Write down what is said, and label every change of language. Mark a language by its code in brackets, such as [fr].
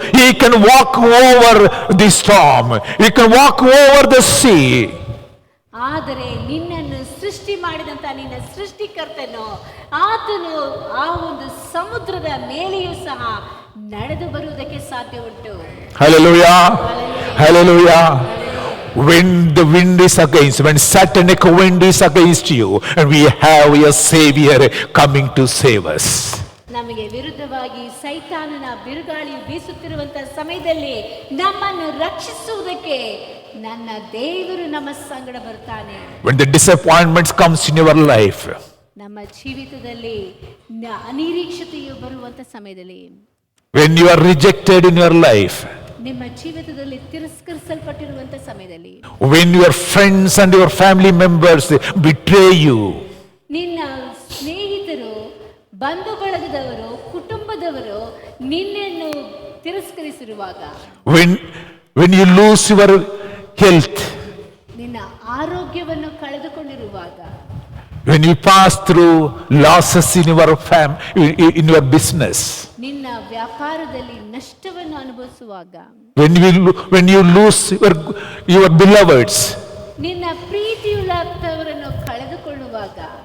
[en] He can walk over the storm. He can walk over the sea. [kn] ಆದರೆ ನಿನ್ನನ್ನು ಸೃಷ್ಟಿ ಮಾಡಿದಂತ ನಿನ್ನ ಸೃಷ್ಟಿಕರ್ತನು ಆತನು ಆ ಒಂದು ಸಮುದ್ರದ ಮೇಲೆಯೂ ಸಹ ನಡೆದು ಬರುವುದಕ್ಕೆ ಸಾಧ್ಯ ಉಂಟು. [en] Hallelujah. Hallelujah. When the wind is against, when satanic wind is against you, and we have a Savior coming to save us. [kn] ನಮಗೆ ವಿರುದ್ಧವಾಗಿ ಸೈತಾನನ ಬಿರುಗಾಳಿ ಬೀಸುತ್ತಿರುವಂತ ಸಮಯದಲ್ಲಿ ನಮ್ಮನ್ನು ರಕ್ಷಿಸುವುದಕ್ಕೆ ನನ್ನ ದೇವರು ನಮ್ಮ ಸಂಗಡ ಬರ್ತಾನೆ. [en] When the disappointments comes in your life, [kn] ನಮ್ಮ ಜೀವಿತದಲ್ಲಿ ಅನಿರೀಕ್ಷತೆಯು ಬರುವಂತ ಸಮಯದಲ್ಲಿ, [en] when you are rejected in your life, [kn] ನಿಮ್ಮ ಜೀವಿತದಲ್ಲಿ ತಿರಸ್ಕರಿಸಲ್ಪಟ್ಟಿರುವಂತ ಸಮಯದಲ್ಲಿ, [en] when your friends and your family members betray you, [kn] ನಿನ್ನ ಸ್ನೇಹಿತರು ಬಂಧು ಬಳಗದವರು ಕುಟುಂಬದ ಲೋಕದವರು ನಿನ್ನನ್ನು ತಿರಸ್ಕರಿಸಿರುವಾಗ, [en] when you lose your health, [kn] ನಿನ್ನ ಆರೋಗ್ಯವನ್ನು ಕಳೆದುಕೊಂಡಿರುವಾಗ, [en] when you pass through losses in your in your business, [kn] ನಿನ್ನ ವ್ಯಾಪಾರದಲ್ಲಿ ನಷ್ಟವನ್ನು ಅನುಭವಿಸುವಾಗ, [en] when you lose your beloveds, [kn] ನಿನ್ನ ಪ್ರೀತಿಯುಳ್ಳವರನ್ನು ಕಳೆದುಕೊಳ್ಳುವಾಗ,